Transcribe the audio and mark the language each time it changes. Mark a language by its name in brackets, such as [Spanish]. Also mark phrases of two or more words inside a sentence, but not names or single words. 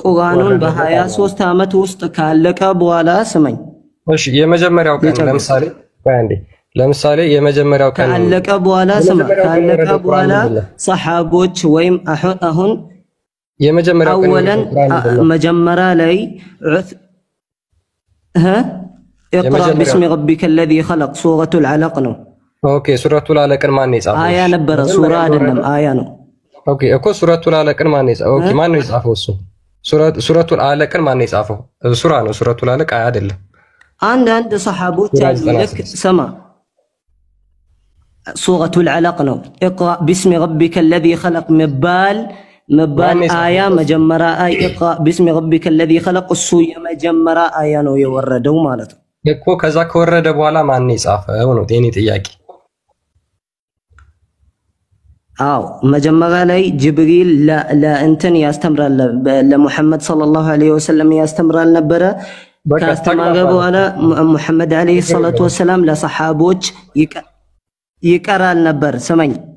[Amharic] ቁርአኑን በ23 ዓመት ውስጥ ካለቀ በኋላ ስመኝ። እሺ የመጀመሪያው ቀን ለምሳሌ የመጀመሪያው ቀን ካለቀ በኋላ ስማ፣ ካለቀ በኋላ ሰሃቦች ወይም አሁን የመጀመሪያው ቀን አወለን መጀመሪያ ላይ [Arabic] اقرأ باسم ربك الذي خلق سورة العلق [Amharic] ነው። ኦኬ ሱረቱል አለቅን ማን የጻፈው? አያ ነበረ፣ ሱራ አይደለም አያ ነው። ኦኬ እኮ ሱረቱል አለቅን ማን የጻፈው? ኦኬ ማን ነው የጻፈው? እሱ ሱረቱል አለቅን ማን የጻፈው? ሱራ ነው። ሱረቱል አለቅ አያ አይደለም። አንድ ሰሃቦች አሉ ልክ ሰማ ሱረቱል አለቅ ነው። [Arabic] اقرأ باسم ربك الذي خلق [Amharic] መባል አያ መጀመሪያ [Arabic] اقرأ باسم ربك الذي خلق [Amharic] እሱ የመጀመሪያ አያ ነው የወረደው ማለት ነው እኮ። ከዛ ከወረደ በኋላ ማን የጻፈው ነው የኔ ጥያቄ። አው መጀመሪያ ላይ ጅብሪል ለእንትን ያስተምራል ለሙሐመድ [Arabic] صلى الله عليه وسلم [Amharic] ያስተምራል ነበረ። ካስተማረ በኋላ ሙሐመድ [Arabic] عليه الصلاة والسلام [Amharic] ለሰሃቦች ይቀራል ነበር። ስማኝ